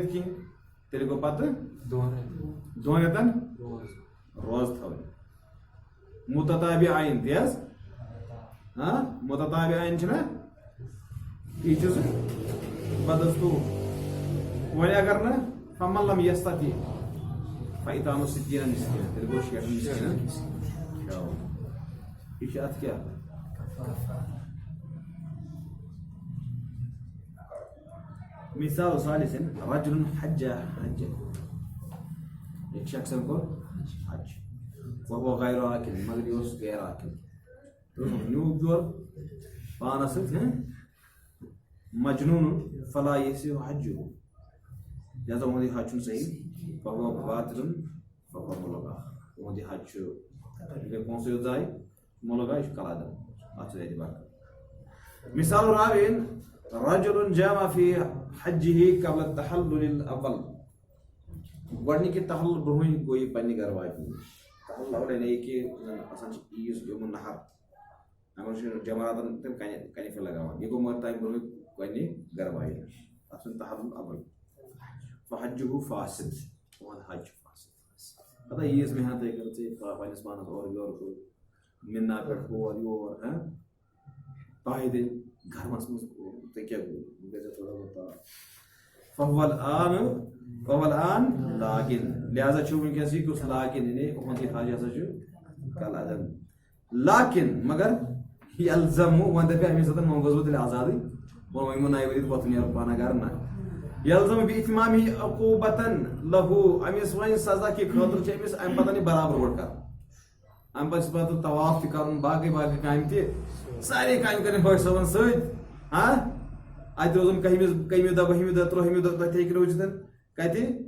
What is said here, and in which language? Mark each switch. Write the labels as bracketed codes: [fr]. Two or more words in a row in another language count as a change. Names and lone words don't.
[ks] کٔرِتھ کِہینۍ تیٚلہِ گوٚو پتہٕ 2 رٮ۪تن روزٕ تھاوٕنۍ [ar] متتابعین تی حظ متتابعین [ks] چھُنہ یہِ چھُ سُہ بدستوٗر وۄنۍ اگر نہٕ [ar] فمن لم یستطع فإطعام [ks] 60 مسکیٖنن تیٚلہِ گوٚو 60 مسکیٖنن کھیاوُن یہِ چھُ اتھ کیٛاہ [ar] مثال ثالث رجل حج [ks] ایک شخصن کوٚر حج [ar] وهو غیر عاقل [ks] مگر یہِ اوس غیر عاقل نیوٗکھ بیول پانس سۭتۍ مجنون [ar] فلا يصح حجه [ks] لہذا وہی حج چھُنہٕ صحیح فهو [ar] باطل فهو ملغا [ks] وہی حج چھُ یہِ پونٛسہٕ یوت ضایع ملغا یہِ چھُ کلادم اتھ چھُ اعتبار [ar] مثال راوین رجل جامع في حجه قبل التحلل الاول [ks] گۄڈنِکہِ تحلل برونٛہٕے گوٚو یہِ پننہِ گرٕ واتنہِ تحلل اول یعنی کہ آسان چھِ عیٖز یومُن نحر اگر چھُ جمراتن تِم کنہِ پھِر لگاوان یہِ گوٚو مگر تمہِ برونٛہٕے گۄڈنِکۍ گرٕ واتنہِ اتھ چھُنہٕ تحلل اول [ar] فحجه فاسد [ks] وہن حج چھُ فاسد پتہ عیٖز محنت کٔر ژےٚ پننِس پانس اورٕ یورٕ کوٚر مِنا پٮ۪ٹھ ہور یور پایہِ دِنۍ گرمس منٛز ژےٚ کیٛاہ گوٚو گژھِ تھوڑا بہت [ar] فهو الآن [ks] لاگن لہذا چھُ وٕنکیٚس یہِ کُس لاگن یعنی اُہُنٛد یہِ حج ہسا چھُ کالعدم لاکن مگر یلزم وۄنۍ دپہِ أمِس سۭتۍ وۄنۍ گوٚژھ بہٕ تیٚلہِ آزادٕے وۄنۍ ؤنۍ نَیہِ ؤرۍ پتہٕ نیرٕ پانہ گرٕ نہ یلزم بِاتمامہِ عقوبتن لہو أمِس وۄنۍ سزا کہِ خٲطرٕ چھِ أمِس امہِ پتہٕ یہِ برابر گۄڈٕ کرُن امہِ پتہٕ چھُ پتہٕ طواف تہِ کرُن باقٕے باقٕے کامہِ تہِ سارے کامہِ کرٕنۍ حٲج صٲبن سۭتۍ اتہِ روزُن کٔہمہِ دۄہ بٔہمہِ دۄہ ترٛوہمہِ دۄہ تتہِ ہیٚکہِ روٗزِتھ کتہِ